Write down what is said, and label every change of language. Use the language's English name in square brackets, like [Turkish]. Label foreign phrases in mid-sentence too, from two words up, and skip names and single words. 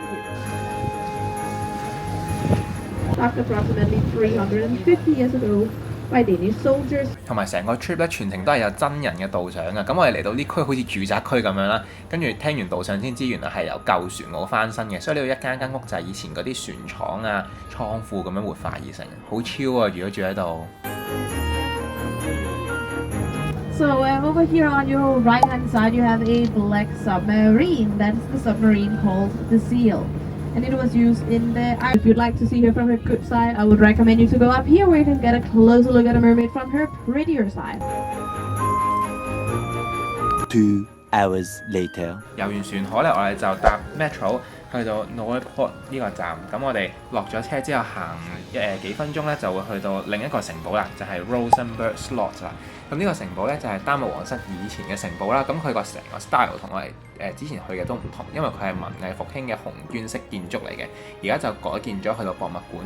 [Cantonese] 同埋成個 trip 咧，全程都係有真人嘅導賞嘅。咁我哋嚟到呢區好似住宅區咁樣啦，跟住聽完導賞先知原來係由舊船塢翻新嘅，所以呢度一間屋就係以前嗰啲船廠啊、倉庫咁樣活化而成，好超啊！如果住喺度。 [English] So over here on your right hand side you have a black submarine. That's the submarine called the Seal. And it was used in the... If you'd like to see her from her good side, I would recommend you to go up here where you can get a closer look at a mermaid from her prettier side. 2 hours later， [Cantonese] 遊完船河咧，我哋就搭 metro 去到 Nieuwpoort 呢個站，咁我哋落咗車之後行幾分鐘咧，就會去到另一個城堡啦，就係 Rosenborg Slot 啦。咁呢個城堡咧就係丹麥皇室以前嘅城堡啦。咁佢個成個 style 同我哋之前去嘅都唔同，因為佢係文藝復興嘅紅磚式建築嚟嘅，而家就改建咗去到博物館。